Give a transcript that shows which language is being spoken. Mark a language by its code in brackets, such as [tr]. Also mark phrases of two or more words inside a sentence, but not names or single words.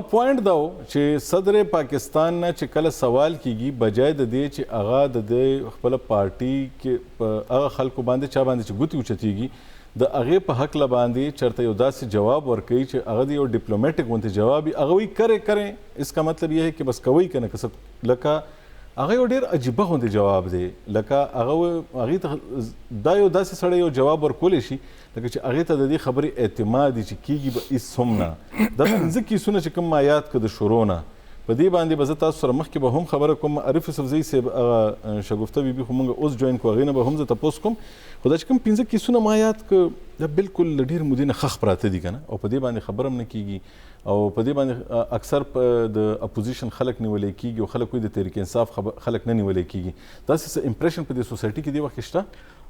[ps] پوینټ دا و چې صدر پاکستان نه چې کله سوال کیږي بجای د دې چې هغه د دې خپله پارټي کې په هغه خلکو باندې چا باندې چې ګوتې اوچتېږي د هغې په حق باندې چېرته یو داسې جواب ورکوي چې هغه د یو ډیپلومیټک غوندې جواب وي هغه وایي کرے [ur] اس کا مطلب یہ ہے کہ بس کوئ [ps] که نه که څه لکه هغه یو ډېر عجیبه غوندې جواب دی لکه هغې ته دا یو داسې سړی یو جواب ورکولی شي لکه چې هغې ته د دې خبرې اعتماد چې کیږي به هېڅ هم نه دا پنځه کیسونه چې کوم ما یاد کړه د شروع نه په دې باندې به زه تاسو سره مخکې به هم خبره کوم عارف یوسفزۍ صاحب هغه شګفته بیبي خو موږ اوس جوین کړو هغې نه به هم زه تپوس کوم خو دا چې کوم پنځه کیسونه ما یاد کړه دا بالکل له ډېر مودې نه خښ پراته دي که نه او په دې باندې خبره هم نه کیږي او په دې باندې اکثر د اپوزیشن خلک نیولی کیږي او خلک وایي د تحریک انصاف خلک نه نیولی کیږي داسې څه امپریشن په دې سوسایټي کې دې وخت کې شته